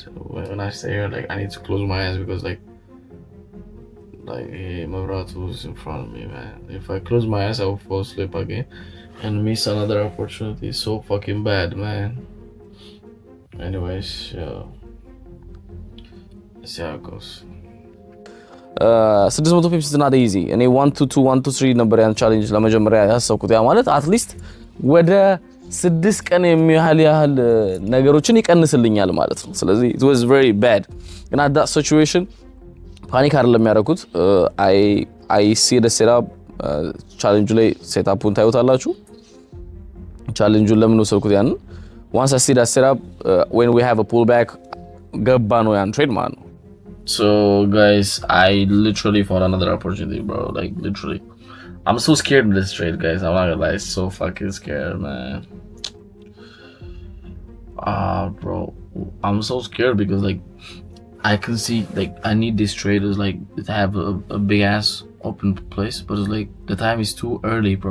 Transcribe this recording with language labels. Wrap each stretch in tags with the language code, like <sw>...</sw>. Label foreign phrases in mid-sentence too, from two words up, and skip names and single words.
<en>When I stay here, like I need to close my eyes because like hey, my brother is in front of me, man. If I close my eyes, I will fall asleep again and miss another opportunity. It's so fucking bad, man. Anyways, yeah. Let's see how it goes.</en> <am>600 ፒፕስ</am> <en>not easy</en> <am>እኔ 1 2 1 2 3 ነበር ያን ቻሌንጅ ለመጀመሪያ ያሰብኩት ያ ማለት አትሊስት ወደ 6 ቀን የሚያህል ነገሮችን ይቀንስልኛል ማለት ነው ስለዚህ</am> <en>it was very bad and at that situation</en> <am>ፓኒክ አይደለም ያደረኩት</am> <en>I see the setup</en> <am>ቻሌንጁ ላይ ሴትአፑን ታዩታላችሁ ቻሌንጁን ለምን ወሰድኩት ያን</am> <en>once I see that setup when we have a pullback</en> <am>ገባ ነው ያን ትሬድ ማለት ነው</am> <en>So guys, I literally found another opportunity, bro. Like literally, I'm so scared of this trade, guys. I'm not gonna lie, so fucking scared, man. Bro, I'm so scared because like I can see like I need these traders like to have a big ass open place, but it's like the time is too early, bro.</en>